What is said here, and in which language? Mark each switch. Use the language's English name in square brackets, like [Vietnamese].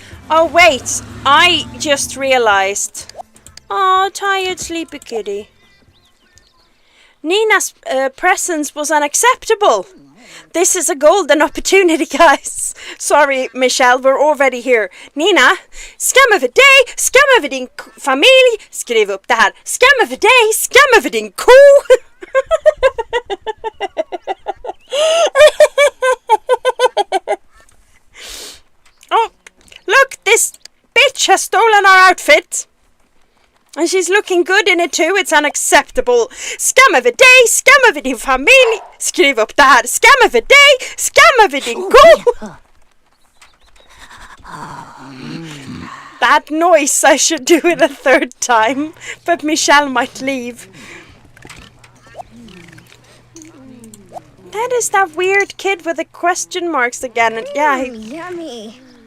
[English] Oh wait! I just realized. Oh, tired sleepy kitty. Nina's presence was unacceptable. This is a golden opportunity, guys. Sorry, Michelle, we're already here. [Swedish] Nina, skam över dig, skam över din familj. Skriv upp det här. Skam över dig, skam över din ko. [English] Oh, look, this bitch has stolen our outfit. And she's looking good in it too. It's unacceptable. [Swedish] Skam över dig, skam över din familj. Skriv upp det här. Skam över dig, skam över din ko. [English] That noise, I should do it a third time. But Michelle might leave. That is that weird kid with the question marks again. And yeah, Yummy.